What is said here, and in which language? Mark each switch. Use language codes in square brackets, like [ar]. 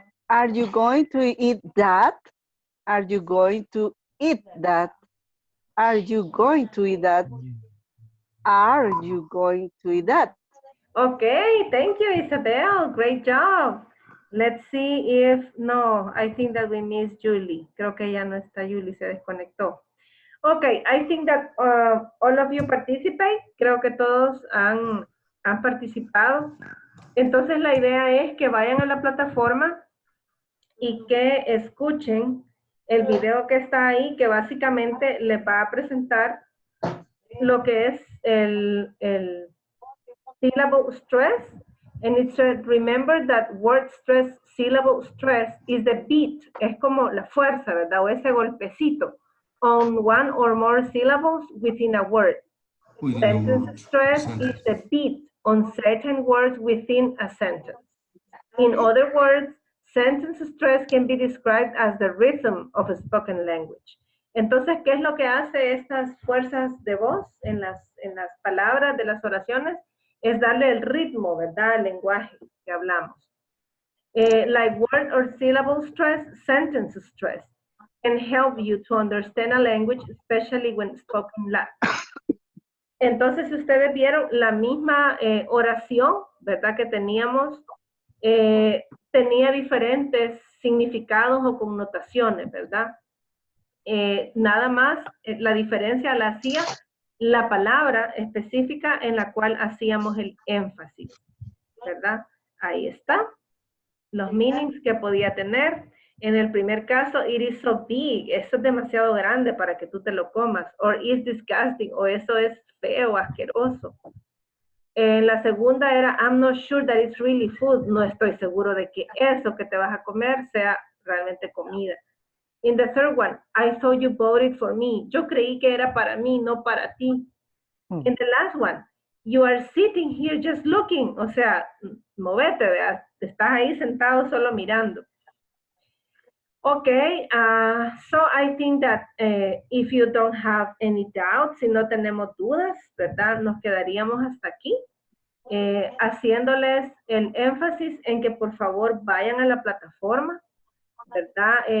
[en] Are you going to eat that? Are you going to eat that? Are you going to eat that? Are you going to eat that? Okay, thank you, Isabel. Great job. Let's see if, no, I think that we missed Julie. [es] Creo que ya no está Julie, se desconectó. [en] Okay, I think that all of you participate. [es] Creo que todos han participado. Entonces la idea es que vayan a la plataforma y que escuchen el video que está ahí, que básicamente les va a presentar lo que es el syllable stress. [en] And it said, remember that word stress, syllable stress is the beat, [es] es como la fuerza, ¿verdad? O ese golpecito [en] on one or more syllables within a word. Within a Sentence word. stress is Sentence. the beat on certain words within a sentence. In other words, sentence stress can be described as the rhythm of a spoken language. [es] Entonces, ¿qué es lo que hace estas fuerzas de voz en las palabras de las oraciones? Es darle el ritmo, ¿verdad? Al lenguaje que hablamos. [en] Like word or syllable stress, sentence stress can help you to understand a language, especially when spoken loud. [es] Entonces, si ustedes vieron la misma oración, ¿verdad? Que teníamos, tenía diferentes significados o connotaciones, ¿verdad? Nada más, la diferencia la hacía la palabra específica en la cual hacíamos el énfasis, ¿verdad? Ahí está, los meanings que podía tener. En el primer caso, [en] it is so big, [es] eso es demasiado grande para que tú te lo comas, [en] or is disgusting, [es] o eso es feo, asqueroso. En la segunda era, [en] I'm not sure that it's really food, [es] no estoy seguro de que eso que te vas a comer sea realmente comida. [en] In the third one, I thought you voted for me. [es] Yo creí que era para mí, no para ti. [en] In the last one, you are sitting here just looking. [es] O sea, movete, ¿verdad? Estás ahí sentado solo mirando. [en] Okay, so I think that if you don't have any doubts, [es] si no tenemos dudas, ¿verdad? Nos quedaríamos hasta aquí, haciéndoles el énfasis en que por favor vayan a la plataforma, ¿verdad?